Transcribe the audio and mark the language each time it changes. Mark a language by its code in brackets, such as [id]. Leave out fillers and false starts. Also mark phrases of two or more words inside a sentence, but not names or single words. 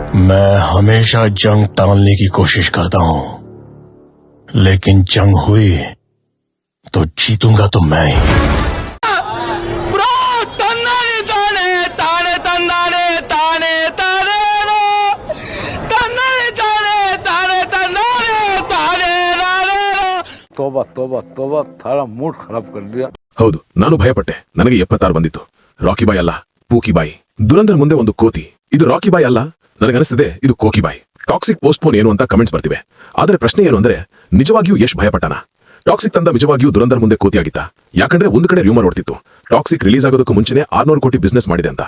[hi] मैं हमेशा जंग टालने की कोशिश करता हूं, लेकिन जंग हुई तो जीतूंगा तो मैं ही। तोबा तोबा तोबा थारा मूड खराब कर दिया। [kn] ಹೌದು, ನಾನು ಭಯಪಟ್ಟೆ. ನನಗೆ 76 ಬಂದಿತ್ತು. ರಾಕಿ ಬಾಯ್ ಅಲ್ಲ, ಪೂಕಿ ಬಾಯ್. ದುರಂಧರ್ ಮುಂದೆ ಒಂದು ಕೋತಿ. ಇದು ರಾಕಿ ಬಾಯ್ ಅಲ್ಲ, ನನಗನಿಸ್ತದೆ ಇದು ಕೋಕಿ ಬಾಯ್. ಟಾಕ್ಸಿಕ್ ಪೋಸ್ಟ್ಪೋನ್ ಏನು ಅಂತ ಕಮೆಂಟ್ಸ್ ಬರ್ತಿವೆ. ಆದರೆ ಪ್ರಶ್ನೆ ಏನು ಅಂದ್ರೆ, ನಿಜವಾಗಿಯೂ ಯಶ್ ಭಯಪಟ್ಟನ? ಟಾಕ್ಸಿಕ್ ತಂದ ನಿಜವಾಗಿಯೂ ದುರಂಧರ್ ಮುಂದೆ ಕೋತಿಯಾಗಿತ್ತ? ಯಾಕಂದ್ರೆ ಒಂದು ಕಡೆ ರೂಮರ್ ಓಡ್ತಿತ್ತು, ಟಾಕ್ಸಿಕ್ ರಿಲೀಸ್ ಆಗೋದಕ್ಕೂ ಮುಂಚೆನೆ 600 ಕೋಟಿ ಬಿಸ್ನೆಸ್ ಮಾಡಿದೆ ಅಂತ.